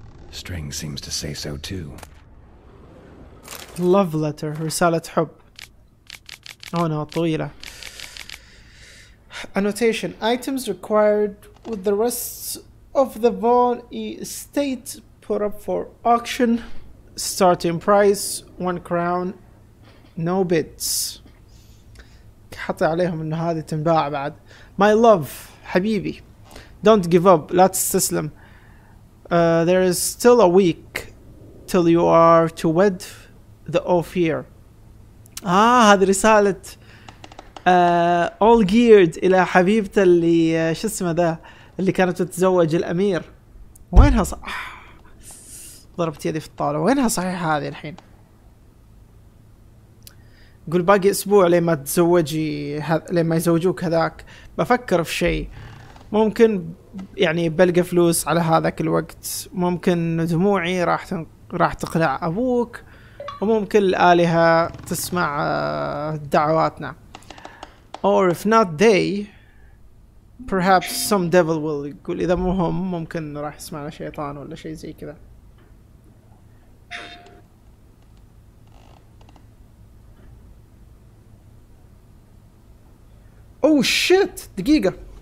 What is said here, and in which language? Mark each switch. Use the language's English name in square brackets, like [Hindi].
[English] String seems to say so too. love letter [Arabic] رسالة حب. [English] no [Arabic] طويلة. [English] Annotation: items required with the rest of the Vaughan estate put up for auction. Starting price 1 crown. No bids. [Arabic] حط عليهم انه هذه تنباع بعد. [English] My love [Arabic] حبيبي. [English] Don't give up. [Arabic] لا تستسلم. [English] There is still a week till you are to wed the Ophir. [Arabic] هذه رسالة [English] all geared [Arabic] إلى حبيبته اللي شو اسمه ذا اللي كانت تتزوج الأمير. وينها صح؟ ضربت يدي في الطاولة. وينها صحيح هذه الحين؟ قول باقي أسبوع لين ما تتزوجي لين ما يزوجوك هذاك. بفكر في شيء. ممكن يعني بلقى فلوس على هذاك الوقت. ممكن دموعي راح تقنع أبوك. وممكن الآلهة تسمع دعواتنا. [English] Or if not they, perhaps some devil will. [Arabic] يقول إذا مو هم ممكن راح يسمعنا شيطان ولا شيء زي كذا. [English] Oh shit! [Arabic] دقيقة.